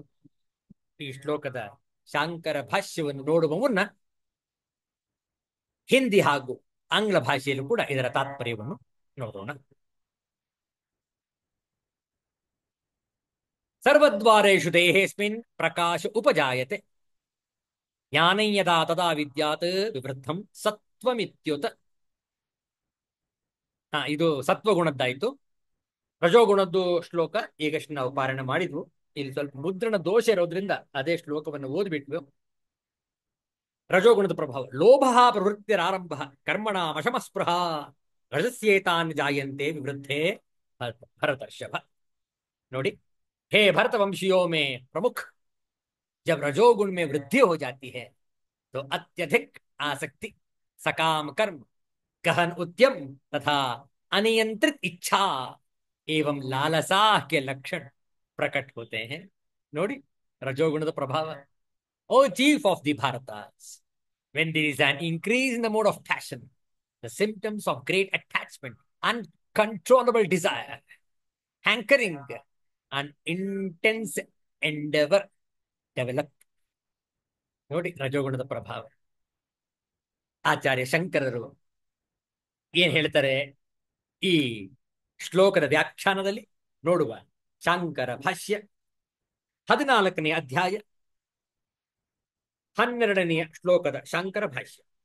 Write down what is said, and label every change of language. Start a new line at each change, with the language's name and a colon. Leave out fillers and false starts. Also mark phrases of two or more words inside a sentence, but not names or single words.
Kannada: ಈ ಶ್ಲೋಕದ ಶಾಂಕರ ಭಾಷ್ಯವನ್ನು ನೋಡುವ ಮುನ್ನ ಹಿಂದಿ ಹಾಗೂ ಆಂಗ್ಲ ಭಾಷೆಯಲ್ಲೂ ಕೂಡ ಇದರ ತಾತ್ಪರ್ಯವನ್ನು ನೋಡೋಣ.
Sanskrit: ಸರ್ವದ್ವಾರೇಷು ದೇಹೇಸ್ಮಿನ್ ಪ್ರಕಾಶ ಉಪಜಾಯತೆ ಜ್ಞಾನಂ ಯದಾ ತದಾ ವಿದ್ಯಾತ್ ವಿವೃದ್ಧಂ ಸತ್ವಮಿತ್ಯುತ.
Kannada: ಇದು ಸತ್ವಗುಣದ್ದಾಯಿತು. ರಜೋಗುಣದ್ದು ಶ್ಲೋಕ ಈಗಷ್ಟು ನಾವು ಪಾರಾಯಣ ಮಾಡಿದ್ವು. ಇಲ್ಲಿ ಸ್ವಲ್ಪ ಮುದ್ರಣ ದೋಷ ಇರೋದ್ರಿಂದ ಅದೇ ಶ್ಲೋಕವನ್ನು ಓದ್ಬಿಟ್ವು. ರಜೋಗುಣದ ಪ್ರಭಾವ.
Sanskrit: ಲೋಭ ಪ್ರವೃತ್ತಿರಾರಂಭ ಕರ್ಮಣ ವಶಮಸ್ಪೃಹ ರಜಸ್ಯೇತಾನ್ ಜಾಯಂತೆ ವಿವೃದ್ಧೆ ಭರತರ್ಷಭ.
Kannada: ನೋಡಿ,
Hindi: हे भरत वंशियों में प्रमुख जब रजोगुण में वृद्धि हो जाती है तो अत्यधिक आसक्ति, सकाम कर्म, गहन उद्यम तथा अनियंत्रित इच्छा एवं लालसा के लक्षण प्रकट होते हैं.
Kannada: ನೋಡಿ, ರಜೋಗುಣದ ಪ್ರಭಾವ.
English: O chief of the Bharatas, when there is an increase in the mode of passion, the symptoms of great attachment, uncontrollable desire, hankering, and intense endeavor develop.
Kannada: ನೋಡಿ, ರಜೋಗುಣದ ಪ್ರಭಾವ. ಆಚಾರ್ಯ ಶಂಕರರು ಏನ್ ಹೇಳ್ತಾರೆ ಈ ಶ್ಲೋಕದ ವ್ಯಾಖ್ಯಾನದಲ್ಲಿ ನೋಡುವ. ಶಾಂಕರ ಭಾಷ್ಯ 14ನೇ ಅಧ್ಯಾಯ 12ನೇ ಶ್ಲೋಕದ ಶಾಂಕರ ಭಾಷ್ಯ.